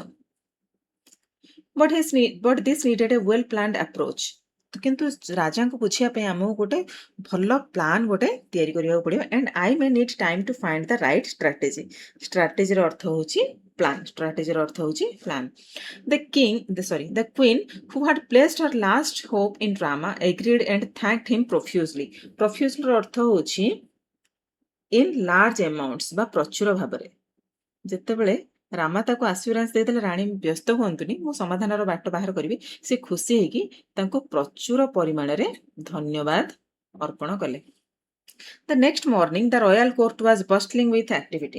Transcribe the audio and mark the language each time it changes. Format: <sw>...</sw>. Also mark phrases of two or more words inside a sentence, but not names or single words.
<en>But this needed a well planned approach.</en> <or>କିନ୍ତୁ ରାଜାଙ୍କୁ ବୁଝିବା ପାଇଁ ଆମକୁ ଗୋଟେ ଭଲ ପ୍ଲାନ୍ ଗୋଟେ ତିଆରି କରିବାକୁ ପଡ଼ିବ।</or> <en>And I may need time to find the right strategy.</en> <or>ଷ୍ଟ୍ରାଟେଜିର ଅର୍ଥ ହେଉଛି ପ୍ଲାନ୍। ଷ୍ଟ୍ରାଟେଜିର ଅର୍ଥ ହେଉଛି ପ୍ଲାନ୍।</or> <en>The queen who had placed her last hope in Rama agreed and thanked him profusely.</en> <or>Profuselyର ଅର୍ଥ ହେଉଛି</or> <en>in large amounts</en> <or>ବା ପ୍ରଚୁର ଭାବରେ। ଯେତେବେଳେ ରାମା ତାକୁ ଆସ୍ୟୁରାନ୍ସ ଦେଇଦେଲେ ରାଣୀ ବ୍ୟସ୍ତ ହୁଅନ୍ତୁନି, ମୁଁ ସମାଧାନର ବାଟ ବାହାର କରିବି, ସେ ଖୁସି ହେଇକି ତାଙ୍କୁ ପ୍ରଚୁର ପରିମାଣରେ ଧନ୍ୟବାଦ ଅର୍ପଣ କଲେ।</or> <en>The next morning the royal court was bustling with activity.</en>